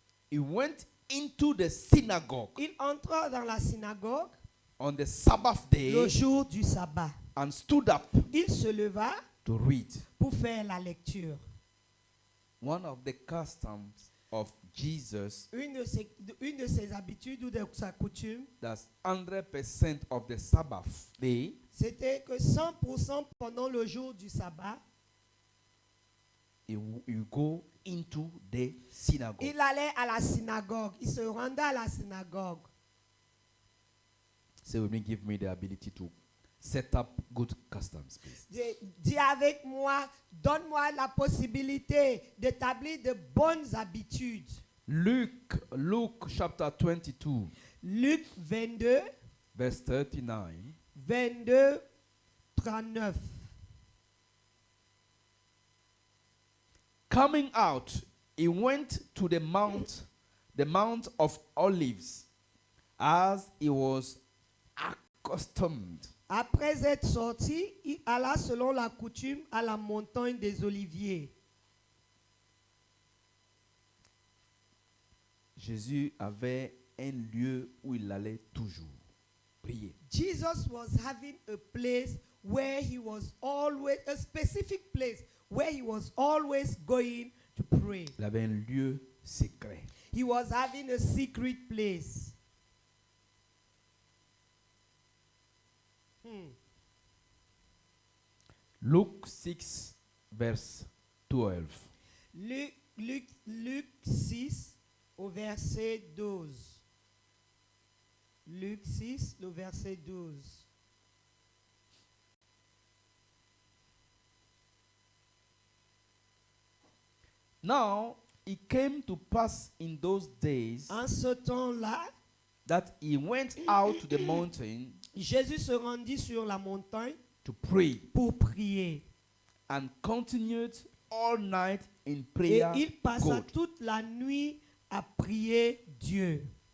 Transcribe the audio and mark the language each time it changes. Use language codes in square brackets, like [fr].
[en] he went into the synagogue [fr] il entra dans la synagogue [en] on the Sabbath [fr] le [en] day [fr] jour du sabbat. [en] and stood up [fr] Il se leva [en] to read. [fr] pour faire la lecture. [en] One of the customs of Jesus, [fr] Une de ses habitudes ou de sa coutume, [en] that's 100% of the Sabbath day, [fr] c'était que 100% pendant le jour du sabbat, [en] you go into the synagogue. [fr] il allait à la synagogue. Il se rendait à la synagogue. [en] Say with me, give me the ability to set up good customs, please. [fr] Dis avec moi, donne-moi la possibilité d'établir de bonnes habitudes. [en] Luke chapter 22, [fr] Luc 22, [en] verse 39. [fr] 22, 39. [en] Coming out, he went to the Mount of Olives, as he was accustomed. [fr] Après être sorti, il alla selon la coutume à la montagne des Oliviers. Jésus avait un lieu où il allait toujours prier. [en] Jesus was having a place where he was always, a specific place where he was always going to pray. [fr] Il avait un lieu secret. [en] He was having a secret place. Luke 6, verse 12. [fr] Luc 6 au verset 12. Luc 6, le verset 12. [en] Now, it came to pass in those days [fr] En ce temps-là, [en] that he went out to the mountain [fr] Jésus se rendit sur la montagne [en] to pray [fr] pour prier. [en] and continued all night in [fr] Et [en] prayer. [fr] il passa [en] God. [fr] toute la nuit à prier Dieu.